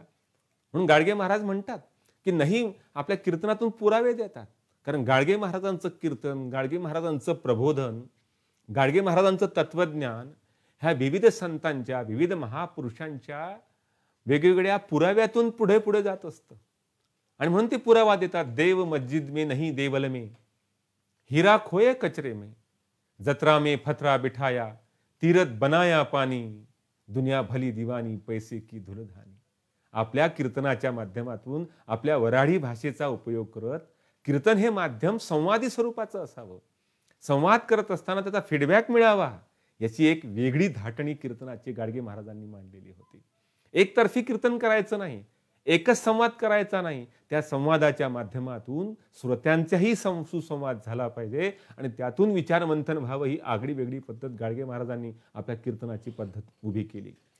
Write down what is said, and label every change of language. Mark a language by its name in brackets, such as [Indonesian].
[Marathi] म्हणून गाडगे महाराज म्हणतात की नाही, आपल्या कीर्तनातून पुरावे देतात. कारण गाडगे महाराजांचं कीर्तन, गाडगे महाराजांचं प्रबोधन, गाडगे महाराजांचं तत्वज्ञान ह्या विविध संतांच्या, विविध महापुरुषांच्या वेगवेगळ्या पुराव्यातून पुढे पुढे जात असतं. आणि म्हणून ते पुरावा देतात, [Hindi] देव मस्जिद में नहीं देवल में, हीरा खोए कचरे में, जत्रा में फतरा बिठाया, तीरथ बनाया पानी, दुनिया भली दिवानी, पैसे की धुलधानी. [Marathi] आपल्या कीर्तनाच्या माध्यमातून आपल्या वऱ्हाडी भाषेचा उपयोग करत कीर्तन हे माध्यम संवादी स्वरूपाचं असावं. संवाद करत असताना त्याचा फीडबॅक मिळावा, याची एक वेगळी धाटणी कीर्तनाची गाडगे महाराजांनी मांडलेली होती. एकतर्फी कीर्तन करायचं नाही, एकच संवाद करायचा नाही, त्या संवादाच्या माध्यमातून श्रोत्यांचाही सुसंवाद झाला पाहिजे आणि त्यातून विचारमंथन व्हावं, ही आगळी वेगळी पद्धत गाडगे महाराजांनी आपल्या कीर्तनाची पद्धत उभी केली.